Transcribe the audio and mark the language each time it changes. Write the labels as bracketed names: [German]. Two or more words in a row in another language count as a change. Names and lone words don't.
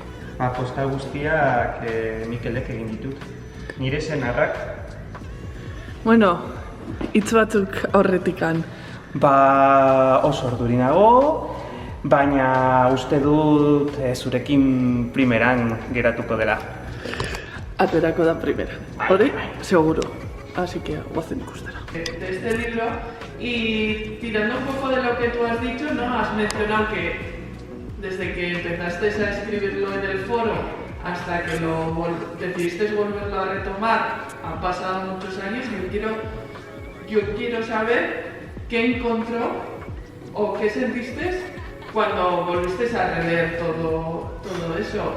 [Basque] Postal guztiak Mikelek egin ditut. Nire senarrak Bueno, hitz batzuk aurretikan. Ba, oso orduri nago, baina uste dut zurekin primeran geratuko dela. Aterako da primera. Hori, seguro. [Spanish] Así que [Basque] guazen ikustera. [Spanish] De este libro, y tirando un poco de lo que tú has dicho, ¿no? Has mencionado que desde que empezaste a escribirlo en el foro hasta que decidiste volverlo a retomar, han pasado muchos años y yo quiero saber qué encontró o qué sentiste cuando volviste a releer todo eso.